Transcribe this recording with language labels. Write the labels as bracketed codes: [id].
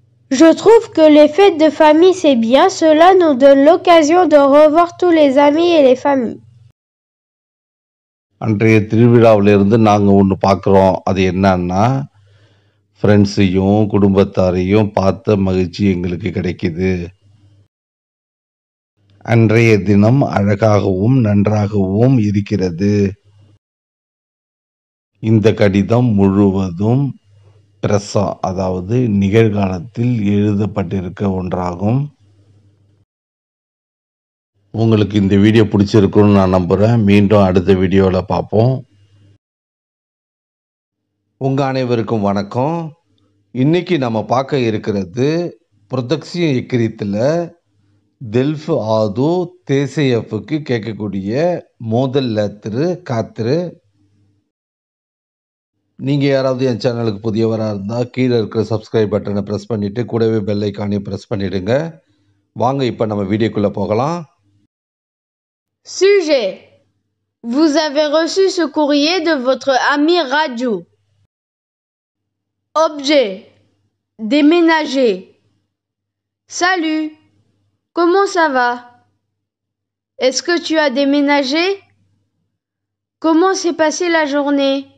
[fr] Je trouve que les fêtes de famille c'est bien, cela nous donne l'occasion de revoir tous les amis et les familles. [ta] அன்றைய திருவிழாவிலிருந்து நாங்கள் ஒன்று பார்க்குறோம். அது என்னன்னா, ஃப்ரெண்ட்ஸையும் குடும்பத்தாரையும் பார்த்த மகிழ்ச்சி எங்களுக்கு கிடைக்குது. அன்றைய தினம் அழகாகவும் நன்றாகவும் இருக்கிறது. இந்த கடிதம் முழுவதும் பிரசா, அதாவது நிகழ்காலத்தில் எழுதப்பட்டிருக்க ஒன்றாகும். உங்களுக்கு இந்த வீடியோ பிடிச்சிருக்குன்னு நான் நம்புகிறேன். மீண்டும் அடுத்த வீடியோவில் பார்ப்போம். உங்கள் அனைவருக்கும் வணக்கம். இன்னைக்கு நம்ம பார்க்க இருக்கிறது ப்ரொடக்ஷன் எக்கிரித்தில் தெல்ஃப் ஆது தேசையஃபுக்கு கேட்கக்கூடிய மோதல் லேத்திரு காத்திரு. நீங்கள் யாராவது என் சேனலுக்கு புதியவராக இருந்தால் கீழே இருக்கிற சப்ஸ்கிரைப் பட்டனை ப்ரெஸ் பண்ணிவிட்டு கூடவே பெல் ஐக்கானையும் ப்ரெஸ் பண்ணிவிடுங்க. வாங்க இப்போ நம்ம வீடியோக்குள்ளே போகலாம். [fr] Sujet. Vous avez reçu ce courrier de votre ami Raju. Objet. Déménager. Salut. Comment ça va? Est-ce que tu as déménagé? Comment s'est passée la journée?